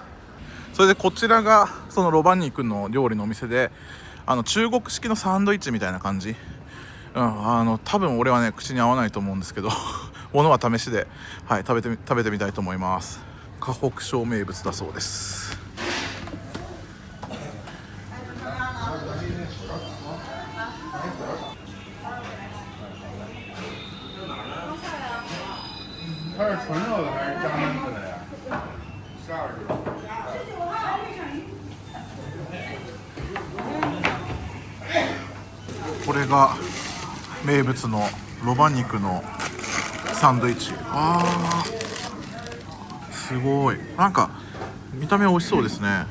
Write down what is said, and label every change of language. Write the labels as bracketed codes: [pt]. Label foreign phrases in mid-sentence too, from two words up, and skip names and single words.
[ja] それでこちらがそのロバ肉の料理のお店で、中国式のサンドイッチみたいな感じ多分俺はね口に合わないと思うんですけど物は試しで、はい、食べてみたいと思います。河北省名物だそうです。 [zh] 它是纯肉的还是加焖子的呀？12只。 [ja] これが名物のロバ肉のサンドイッチ。すごい、なんか見た目美味しそうですね。